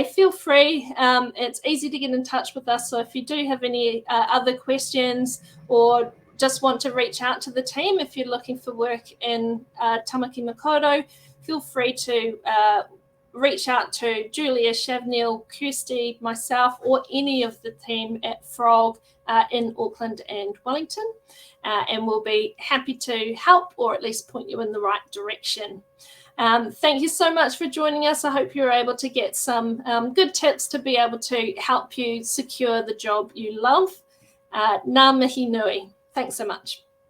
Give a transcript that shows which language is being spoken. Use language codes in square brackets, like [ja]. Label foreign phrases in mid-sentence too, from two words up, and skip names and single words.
[en] Feel free, it's easy to get in touch with us, so if you do have any other questions or just want to reach out to the team, if you're looking for work in Tamaki Makaurau, feel free to reach out to Julia, Shavnil, Kirsty, myself, or any of the team at Frog in Auckland and Wellington, and we'll be happy to help or at least point you in the right direction. Thank you so much for joining us. I hope you're able to get some good tips to be able to help you secure the job you love. [mi] Ngā mihi nui. [en] Thanks so much.